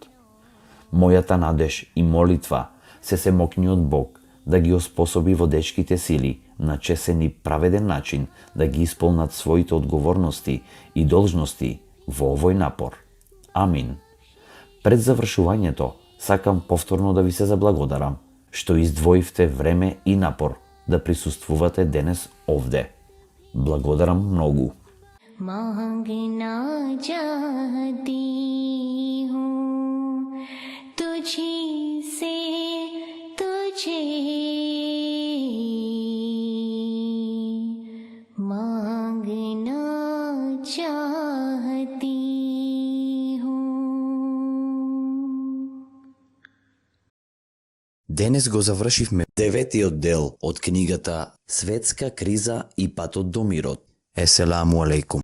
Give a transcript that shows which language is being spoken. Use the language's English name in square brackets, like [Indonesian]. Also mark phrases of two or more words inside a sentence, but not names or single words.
[Macedonian] Мојата надеж и молитва се мокниот Бог да ги оспособи водечките сили на чесен и праведен начин да ги исполнат своите одговорности и должности во овој напор. Амин. Пред завршувањето, сакам повторно да ви се заблагодарам што издвоивте време и напор да присуствувате денес овде. Благодарам многу. [Hindi] मांगना चाहती हूँ तुझी से तुझे मांगना चाहती हूँ. [Macedonian] Денес го завршивме 9-тиот дел од книгата Светска криза и патот до мирот. [Arabic] السلام عليكم.